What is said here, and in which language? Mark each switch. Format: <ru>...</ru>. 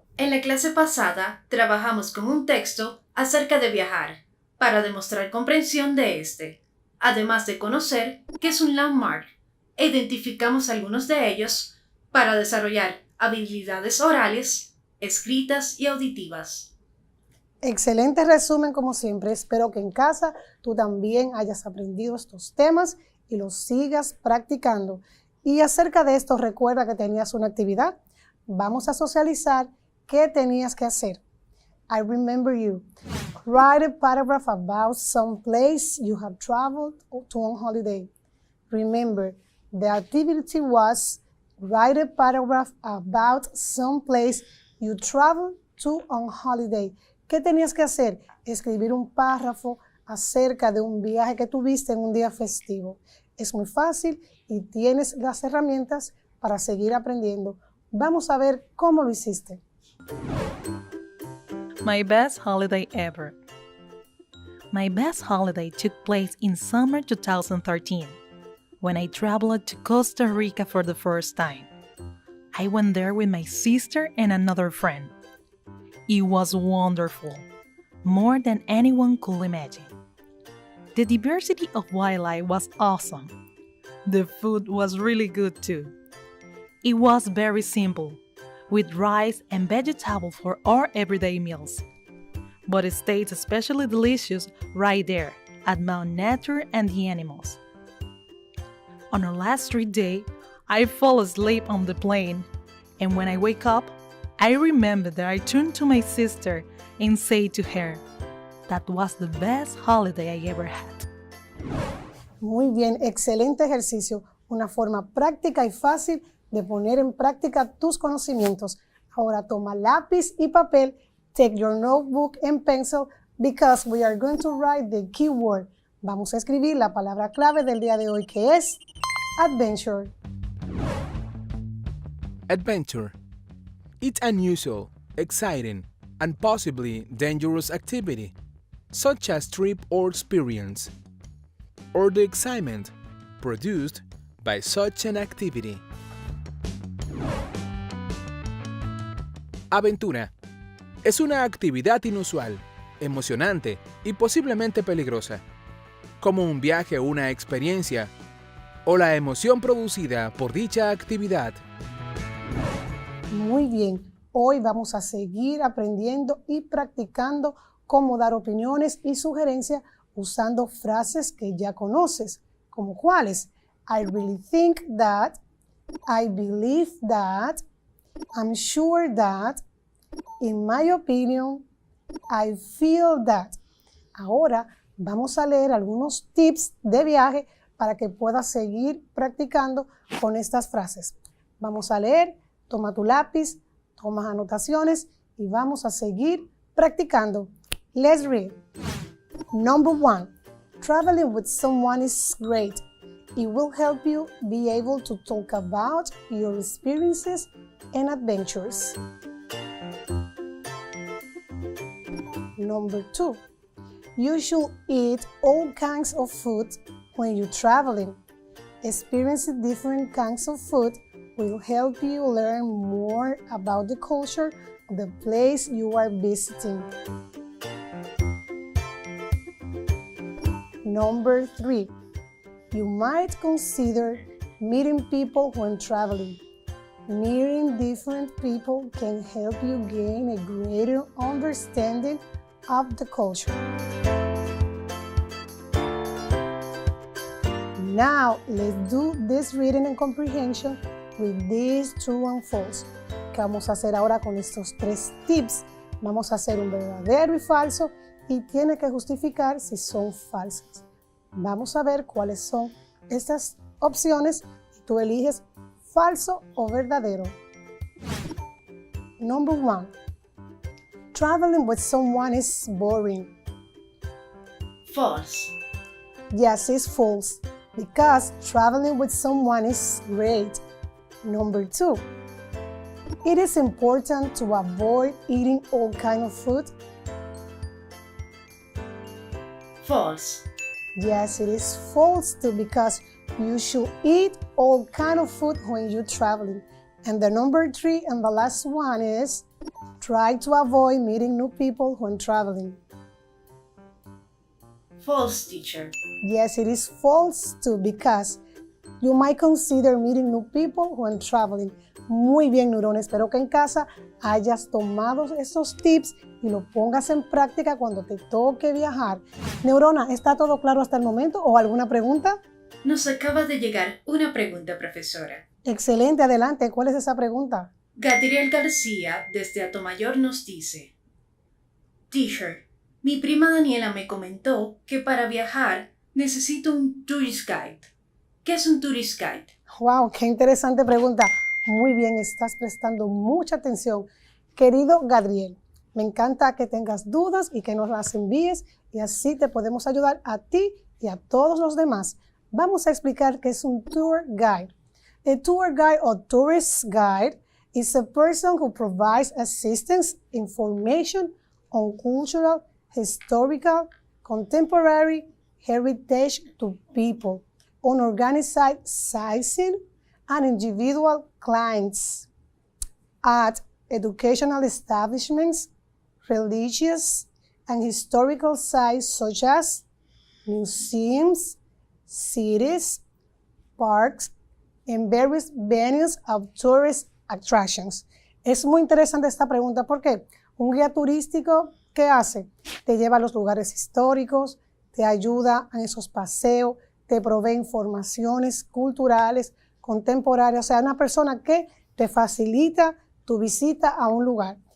<es>En la clase pasada trabajamos con un texto acerca de viajar para demostrar comprensión de este, además de conocer qué es un landmark, e identificamos algunos de ellos para desarrollar habilidades orales, escritas y auditivas. Excelente resumen como siempre. Espero que en casa tú también hayas aprendido estos temas y los sigas practicando. Y acerca de esto, recuerda que tenías una actividad. Vamos a socializar. ¿Qué tenías que hacer?</es> <en>I remember you. Write a paragraph about some place you have traveled to on holiday. Remember, the activity was write a paragraph about some place you traveled to on holiday.</en> <es>¿Qué tenías que hacer? Escribir un párrafo acerca de un viaje que tuviste en un día festivo. Es muy fácil y tienes las herramientas para seguir aprendiendo. Vamos a ver cómo lo hiciste.</es> <en>My best holiday ever. My best holiday took place in summer 2013, when I traveled to Costa Rica for the first time. I went there with my sister and another friend. It was wonderful, more than anyone could imagine. The diversity of wildlife was awesome. The food was really good too. It was very simple, with rice and vegetables for our everyday meals. But it stayed especially delicious right there at Mount Nature and the animals. On our last street day, I fall asleep on the plane, and when I wake up, I remember that I turned to my sister and said to her, "That was the best holiday I ever had."</en> <es>Muy bien, excelente ejercicio. Una forma práctica y fácil de poner en práctica tus conocimientos. Ahora toma lápiz y papel.</es> <en>Take your notebook and pencil because we are going to write the keyword.</en> <es>Vamos a escribir la palabra clave del día de hoy, que es adventure.</es> <en>Adventure. It's unusual, exciting, and possibly dangerous activity, such as trip or experience, or the excitement produced by such an activity.</en> <es>Aventura. Es una actividad inusual, emocionante y posiblemente peligrosa, como un viaje o una experiencia, o la emoción producida por dicha actividad. Muy bien, hoy vamos a seguir aprendiendo y practicando cómo dar opiniones y sugerencias usando frases que ya conoces, como cuáles:</es> <en>I really think that, I believe that, I'm sure that, in my opinion, I feel that.</en> <es>Ahora vamos a leer algunos tips de viaje para que puedas seguir practicando con estas frases. Vamos a leer, toma tu lápiz, tomas anotaciones y vamos a seguir practicando.</es> <en>Let's read. Number 1. Traveling with someone is great. It will help you be able to talk about your experiences and adventures. Number 2. You should eat all kinds of food when you're traveling. Experiencing different kinds of food will help you learn more about the culture of the place you are visiting. Number 3. You might consider meeting people when traveling. Meeting different people can help you gain a greater understanding of the culture. Now, let's do this reading and comprehension with these true and false.</en> <es>¿Qué vamos a hacer ahora con estos 3 tips? Vamos a hacer un verdadero y falso y tiene que justificar si son falsas. Vamos a ver cuáles son estas opciones y tú eliges falso o verdadero.</es> <en>Number 1. Traveling with someone is boring. False. Yes, it's false, because traveling with someone is great. Number 2. It is important to avoid eating all kinds of food. False. Yes, it is false too, because you should eat all kinds of food when you're traveling. And the number 3 and the last one is try to avoid meeting new people when traveling. False, teacher. Yes, it is false too, because you might consider meeting new people when traveling.</en> <es>Muy bien, Neurona. Espero que en casa hayas tomado esos tips y lo pongas en práctica cuando te toque viajar. Neurona, ¿está todo claro hasta el momento o alguna pregunta? Nos acaba de llegar una pregunta, profesora. Excelente, adelante. ¿Cuál es esa pregunta? Gadriel García, desde Atomayor, nos dice: Teacher, mi prima Daniela me comentó que para viajar necesito un tourist guide. ¿Qué es un tourist guide? Wow, qué interesante pregunta. Muy bien, estás prestando mucha atención. Querido Gadriel, me encanta que tengas dudas y que nos las envíes y así te podemos ayudar a ti y a todos los demás. Vamos a explicar qué es un tour guide.</es> <en>A tour guide or tourist guide is a person who provides assistance, information on cultural, historical, contemporary heritage to people, on organized sightseeing and individual clients at educational establishments, religious and historical sites such as museums, cities, parks, and various venues of tourist attractions.</en> <es>Es muy interesante esta pregunta porque un guía turístico, ¿qué hace? Te lleva a los lugares históricos, te ayuda en esos paseos, te provee informaciones culturales, contemporáneas, o sea, una persona que te facilita tu visita a un lugar.</es>